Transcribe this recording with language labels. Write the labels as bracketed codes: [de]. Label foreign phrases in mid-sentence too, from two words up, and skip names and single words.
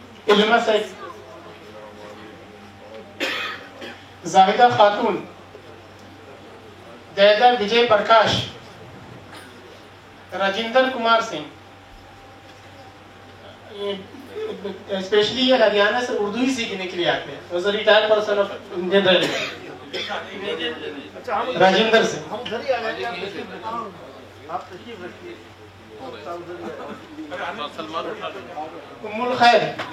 [ur] علما سیف, زاہدہ خاتون, دیدا وجے پرکاش, راجندر کمار سنگھ. اسپیشلی یہ ہریانہ سے اردو ہی سیکھنے کے لیے آتے ہیں. [en] was a retired person of Indian Railway. [ur] راجندر سنگھ. ام الخیر,